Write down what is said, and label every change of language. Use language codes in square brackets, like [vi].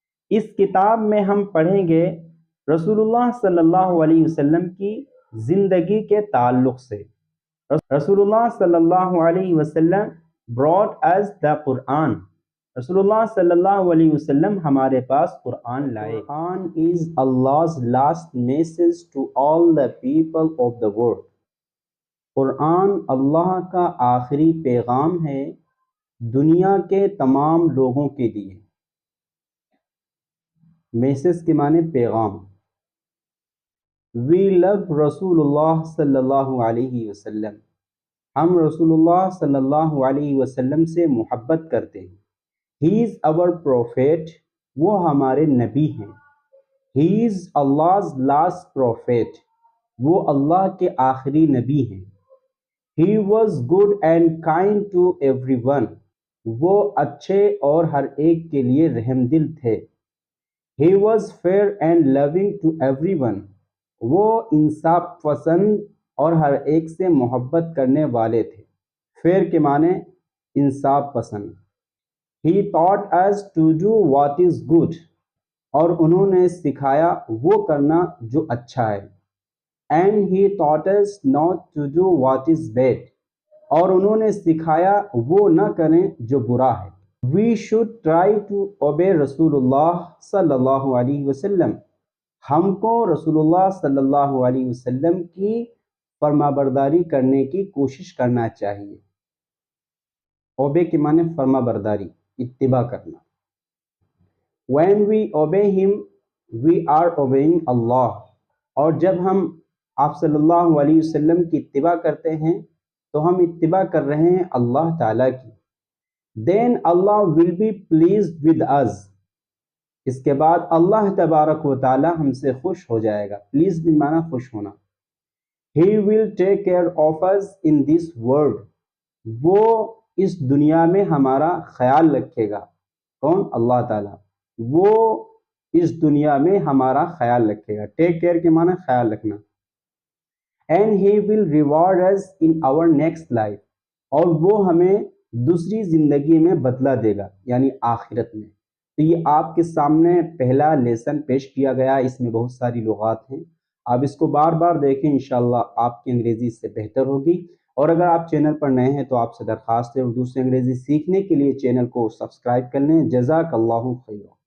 [ur] اس کتاب میں ہم پڑھیں گے رسول اللہ صلی اللہ علیہ وسلم کی زندگی کے تعلق سے. [en] رسول اللہ صلی اللہ علیہ وسلم brought us the Quran. [ur] رسول اللہ صلی اللہ علیہ وسلم ہمارے پاس قرآن لائے. [en] Quran is Allah's last message to all the people of the world. [ur] قرآن اللہ کا آخری پیغام ہے دنیا کے تمام لوگوں کے لیے. میسج کے معنی پیغام. [en] We love [ur] رسول اللہ صلی اللہ علیہ وسلم. ہم رسول اللہ صلی اللہ علیہ وسلم سے محبت کرتے ہیں. [en] He is our prophet. [ur] وہ ہمارے نبی ہیں. [en] He is Allah's last prophet. [ur] وہ اللہ کے آخری نبی ہیں. [en] He was good and kind to everyone. [ur] وہ اچھے اور ہر ایک کے لیے رحم دل تھے. [en] He was fair and loving to everyone. [ur] وہ انصاف پسند اور ہر ایک سے محبت کرنے والے تھے. فیئر کے معنی انصاف پسند. [en] He taught us to do what is good. [ur] اور انہوں نے سکھایا وہ کرنا جو اچھا ہے. [en] And he taught us not to do what is bad. [ur] اور انہوں نے سکھایا وہ نہ کریں جو برا ہے. [en] We should try to obey رسول اللہ صلی اللہ علیہ وسلم. [ur] ہم کو رسول اللہ صلی اللہ علیہ وسلم کی فرمانبرداری کرنے کی کوشش کرنا چاہیے. obey کے معنی فرمانبرداری، اتباع کرنا. [en] When we obey him, we are obeying Allah. [ur] اور جب ہم آپ صلی اللہ علیہ وسلم کی اتباع کرتے ہیں تو ہم اتباع کر رہے ہیں اللہ تعالیٰ کی. [en] Then Allah will be pleased with us. [ur] اس کے بعد اللہ تبارک و تعالی ہم سے خوش ہو جائے گا. پلیز بھی معنی خوش ہونا. [en] He will take care of us in this world. [ur] وہ اس دنیا میں ہمارا خیال رکھے گا. کون؟ اللہ تعالی. وہ اس دنیا میں ہمارا خیال رکھے گا. ٹیک کیئر کے معنی خیال رکھنا. [en] And he will reward us in our next life. [ur] اور وہ ہمیں دوسری زندگی میں بدلہ دے گا یعنی آخرت میں. تو یہ آپ کے سامنے پہلا لیسن پیش کیا گیا. اس میں بہت ساری لغات ہیں. آپ اس کو بار بار دیکھیں، انشاءاللہ آپ کی انگریزی اس سے بہتر ہوگی. اور اگر آپ چینل پر نئے ہیں تو آپ سے درخواست ہے اردو سے انگریزی سیکھنے کے لیے چینل کو سبسکرائب کر لیں. جزاک اللہ خیر.